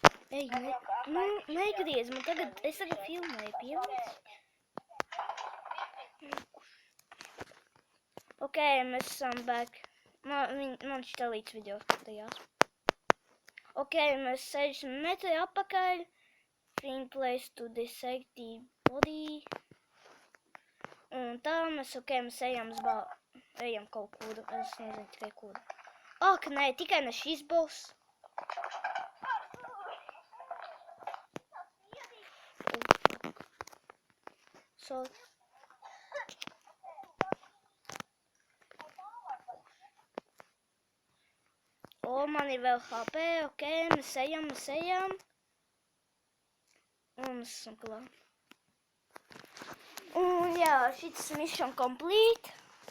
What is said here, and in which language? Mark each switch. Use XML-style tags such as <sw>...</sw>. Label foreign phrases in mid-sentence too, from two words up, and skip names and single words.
<lv>Ej, negriez, es tagad filmēju, pievies. Ok, mēs esam back. Man šitā līdz video skatījās. Ok, mēs 6 metri apakaļ.</lv> <en>Find place to dissect the body.</en> <lv>Un tā mēs, ok, mēs ejam kaut kur. Es nezinu tikai kur. Ak, nē, tikai ne šis boss. Sorry. O, man ir vēl HP, ok, mēs ejam. Un mēs esam klāt. Un jā, šis</lv> <en>mission complete.</en>